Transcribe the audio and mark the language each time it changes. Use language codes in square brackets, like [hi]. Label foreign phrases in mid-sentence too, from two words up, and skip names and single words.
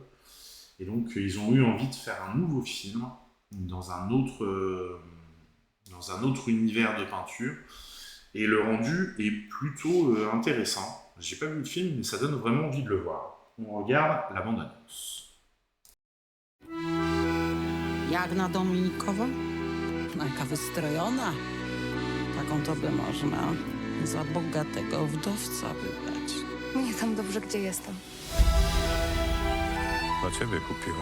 [fr] Et donc, ils ont eu envie de faire un nouveau film dans un autre univers de peinture. Et le rendu est plutôt intéressant. J'ai pas vu le film, mais ça donne vraiment envie de le voir. On regarde la bande-annonce. [pl] Jak na Dominikowo? Jaka wystrojona. Taką to by można za bogatego wdowca wybrać. Nie tam dobrze, gdzie jestem. Dla ciebie kupiła.